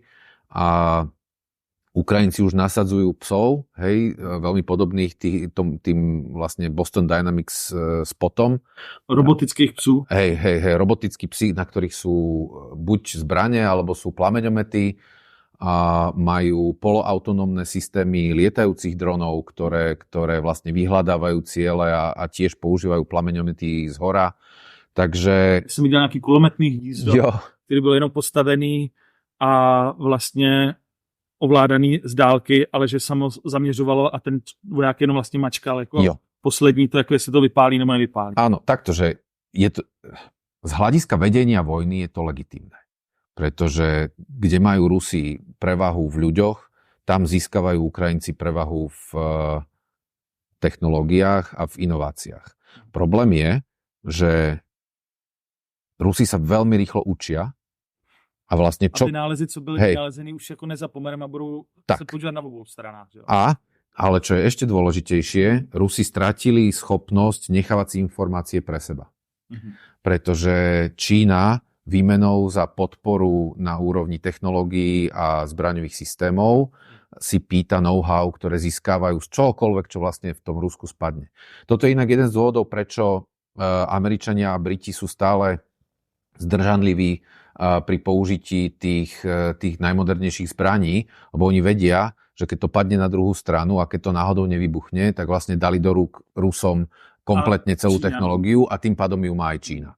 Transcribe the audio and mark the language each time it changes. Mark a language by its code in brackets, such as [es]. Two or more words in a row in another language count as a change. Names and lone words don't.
[sk] A Ukrajinci už nasadzujú psov, hej, veľmi podobných tým vlastne Boston Dynamics spotom. [cs] Robotických psů. [sk] Hej, robotickí psi, na ktorých sú buď zbrane, alebo sú plameňomety a majú poloautonómne systémy lietajúcich dronov, ktoré vlastne vyhľadávajú ciele a tiež používajú plameňomety z hora. Takže... [cs] Jsem viděl nějaký kulometný hnízdo, který byl jenom postavený a vlastně ovládaný z dálky, ale že samo zaměřovalo a ten voják jenom vlastně mačkal jako poslední to, jako jestli to vypálí nebo nevypálí. [sk] Áno, takto, že je to, z hľadiska vedenia vojny je to legitímne. Pretože kde majú Rusi prevahu v ľuďoch, tam získavajú Ukrajinci prevahu v technológiách a v inováciách. Problém je, že Rusi sa veľmi rýchlo učia. A vlastne čo... A [cs] ty nálezy, co byly vynalezený, už jako nezapomeneme a budou se podívat na obou stranách. Že? [sk] Ale čo je ešte dôležitejšie, Rusi stratili schopnosť nechávať si informácie pre seba. Mm-hmm. Pretože Čína výmenou za podporu na úrovni technológií a zbraňových systémov si pýta know-how, ktoré získávajú z čohokoľvek, čo vlastne v tom Rusku spadne. Toto je inak jeden z dôvodov, prečo Američania a Briti sú stále zdržanliví pri použití tých najmodernejších zbraní, lebo oni vedia, že keď to padne na druhú stranu a keď to náhodou nevybuchne, tak vlastne dali do rúk Rusom kompletne celú technológiu a tým pádom ju má aj Čína.